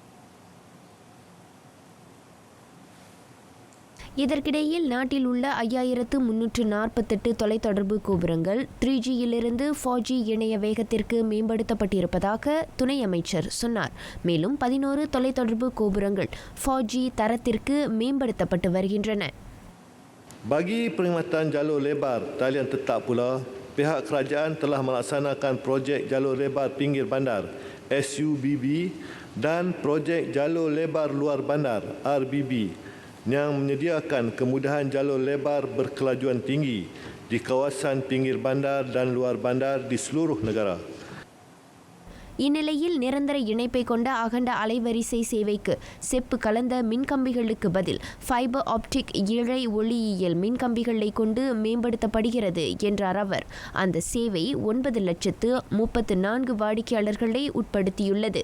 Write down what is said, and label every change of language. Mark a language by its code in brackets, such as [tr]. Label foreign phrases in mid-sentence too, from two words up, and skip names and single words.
[ta] இதற்கிடையில் நாட்டில் உள்ள 5348 தொலைத்தொடர்பு கோபுரங்கள் 3Gயிலிருந்து 4G இணைய வேகத்திற்கு மேம்படுத்தப்பட்டிருப்பதாக துணை அமைச்சர் சொன்னார். மேலும் 11 தொலைத்தொடர்பு கோபுரங்கள் 4G தரத்திற்கு மேம்படுத்தப்பட்டு வருகின்றன. [ms] Bagi perkhidmatan jalur lebar talian tetap pula, pihak kerajaan telah melaksanakan projek jalur lebar pinggir bandar SUBB dan projek jalur lebar luar bandar RBB yang menyediakan kemudahan jalur lebar berkelajuan tinggi di kawasan pinggir bandar dan luar bandar di seluruh negara. [ta] இந்நிலையில் நிரந்தர இணைப்பை கொண்ட அகண்ட அலைவரிசை சேவைக்கு செப்பு கலந்த மின்கம்பிகளுக்கு பதில் [en] fiber optic [ta] இழை ஒளியியல் மின்கம்பிகளை கொண்டு மேம்படுத்தப்படுகிறது என்றார் அவர். அந்த சேவை 9,34,000 வாடிக்கையாளர்களை உட்படுத்தியுள்ளது.